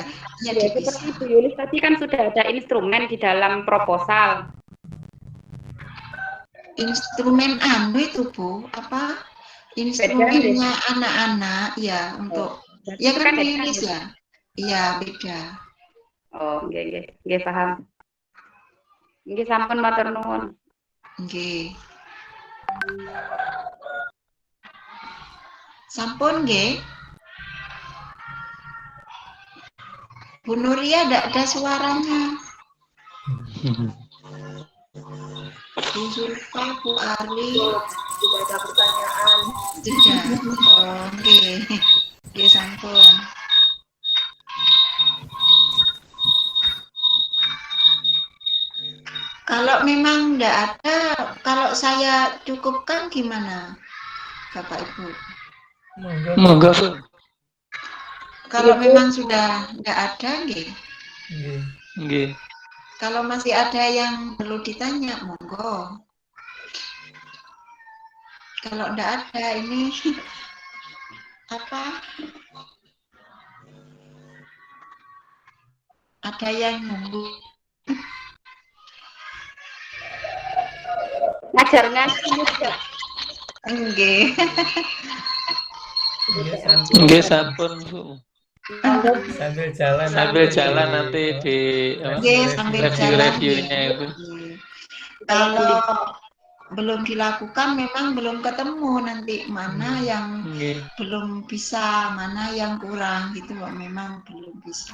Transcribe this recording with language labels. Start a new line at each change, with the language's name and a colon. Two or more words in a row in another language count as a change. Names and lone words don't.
Indonesian: Seperti Bu Yulis tadi kan sudah ada instrumen di dalam proposal. Instrumen itu Bu, instrumennya anak-anak ya untuk Ya Itu kan Bu dekan Yulis ya? ya? Iya, beda. Oh, nggih paham.
Javanese: Nggih sampun matur nuwun. Nggih. Sampun nggih.
Indonesian: Bu Nuria enggak ada suaranya. Bu Zulfa, Bu Ari, Tidak ada pertanyaan. tidak.
Javanese: Oh, nggih. Nggih sampun.
Indonesian: Kalau memang enggak ada, kalau saya cukupkan gimana, Bapak Ibu? Monggo, Bu. Kalau memang sudah enggak ada, nggih. Nggih. Kalau masih ada yang perlu ditanya, monggo. Kalau enggak ada, ini apa? Ada yang nunggu. Ngajar ngaji juga. Nggih.
Javanese: Nggih sampun, Bu.
Indonesian: Sambil jalan Nanti di apa? Nggih, sambil jalan. Review-reviewnya itu. Nggih. Kalau belum dilakukan memang belum ketemu nanti mana yang Nggih. belum bisa, mana yang kurang gitu loh, memang belum bisa.